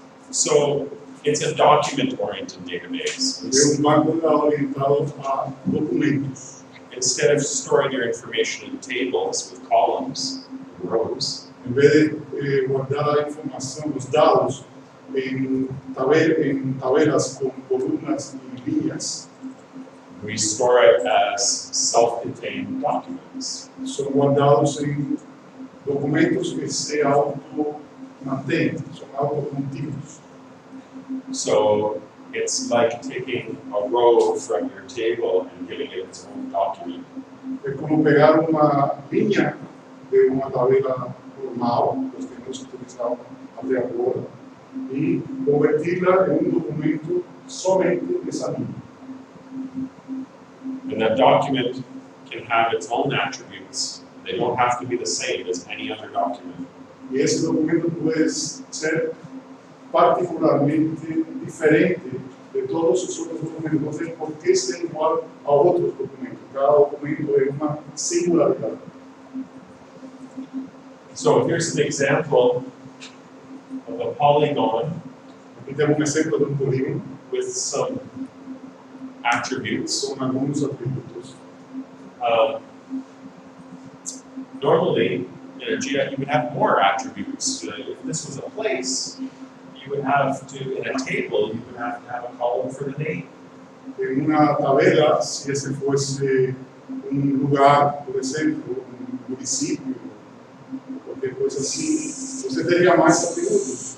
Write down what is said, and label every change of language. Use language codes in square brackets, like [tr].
[en] So it's a document-oriented database. [pt] É banco de dados orientado a documentos. [en] Instead of storing your information in tables with columns and rows, [pt] Em vez de guardar a informação, os dados em tabelas com colunas e linhas, [en] we store it as self-contained documents. [pt] são guardados em documentos que se auto-mantêm, são autocontínuos. [en] So it's like taking a row from your table and giving it its own document. [pt] É como pegar uma linha de uma tabela normal, que temos utilizado até agora, e converti-la em documento somente dessa linha. [en] And that document can have its own attributes. They don't have to be the same as any other document. [pt] E esse documento pode ser particularmente diferente de todos os outros documentos. Não tem por que ser igual a outros documentos. Cada documento é uma singularidade. [en] So here's an example of a polygon [pt] Aqui temos exemplo de polígono [en] with some attributes. [pt] com alguns atributos. [en] Normally, in a GIS, you would have more attributes. If this was a place, you would have to, in a table, you would have to have a column for the name. [pt] Em uma tabela, se esse fosse lugar, por exemplo, município, qualquer coisa assim, você teria mais atributos.